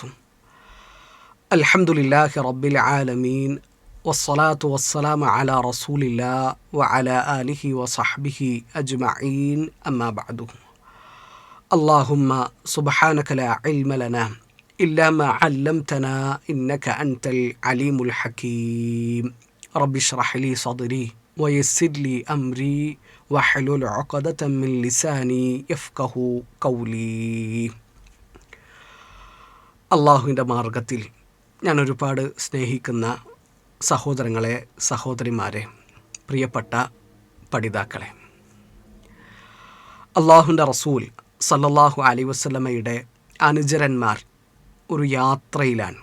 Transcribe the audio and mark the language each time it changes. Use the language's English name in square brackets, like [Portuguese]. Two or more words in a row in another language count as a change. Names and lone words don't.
[Arabic] الحمد لله رب العالمين والصلاة والسلام على رسول الله وعلى آله وصحبه أجمعين أما بعد. اللهم سبحانك لا علم لنا إلا ما علمتنا إنك أنت العليم الحكيم. رب اشرح لي صدري ويسر لي أمري واحلل عقدة من لساني يفقهوا قولي. [Malayalam] അള്ളാഹുവിൻ്റെ മാർഗത്തിൽ ഞാൻ ഒരുപാട് സ്നേഹിക്കുന്ന സഹോദരങ്ങളെ, സഹോദരിമാരെ, പ്രിയപ്പെട്ട പഠിതാക്കളെ, അള്ളാഹുവിൻ്റെ റസൂൽ [Arabic] صلى الله عليه وسلم [Malayalam] അനുചരന്മാർ ഒരു യാത്രയിലാണ്.